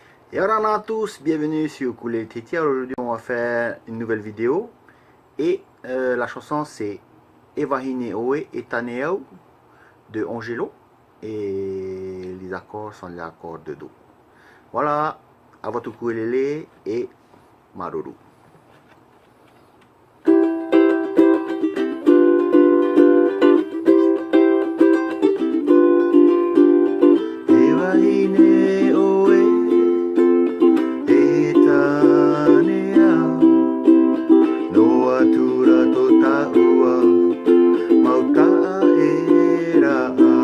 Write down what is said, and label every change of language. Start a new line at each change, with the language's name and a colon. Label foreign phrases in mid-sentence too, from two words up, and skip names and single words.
French: Et alors à tous, bienvenue sur Ukulele Titi. Aujourd'hui on va faire une nouvelle vidéo. Et la chanson c'est Evahine Oe et Taneau de Angelo. Et les accords sont les accords de Do. Voilà, à votre ukulélé et Maruru.
Tahitian: Evahine Oe e Taneau no atura to taua mauta era